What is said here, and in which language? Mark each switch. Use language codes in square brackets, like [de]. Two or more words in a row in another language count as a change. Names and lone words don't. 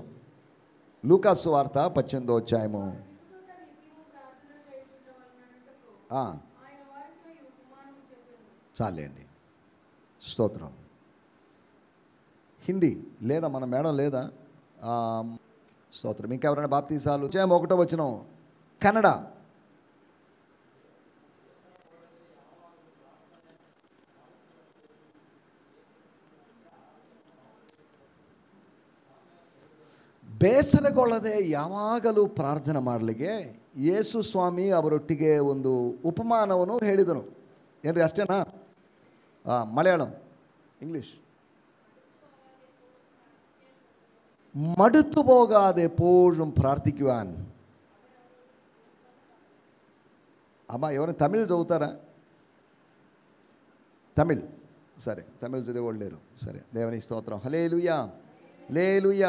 [te] లూకాసు వార్త 18వ అధ్యాయము. చాలేండి. స్తోత్రం. హిందీ లేదా మన మేడం లేదా? స్తోత్రం. ఇంకెవరైనా బాప్తీసాలు? అధ్యాయం 1వ వచనం కన్నడ. [kn] ಬೇಸರಗೊಳ್ಳದೆ ಯಾವಾಗಲೂ ಪ್ರಾರ್ಥನೆ ಮಾಡಲಿಕ್ಕೆ ಯೇಸು ಸ್ವಾಮಿ ಅವರೊಟ್ಟಿಗೆ ಒಂದು ಉಪಮಾನವನ್ನು ಹೇಳಿದನು. ಏನ್ರಿ ಅಷ್ಟೇನಾ? ಮಲಯಾಳಂ, ಇಂಗ್ಲೀಷ್. [ml] മടുത്തു പോകാതെ എപ്പോഴും പ്രാർത്ഥിക്കുവാൻ. [te] అమ్మా ఎవరైనా తమిళ్ చదువుతారా? తమిళ్ సరే, తమిళ్ చదివేవాళ్ళు లేరు. సరే, దేవుని స్తోత్రం. హల్లెలూయా, హల్లెలూయా.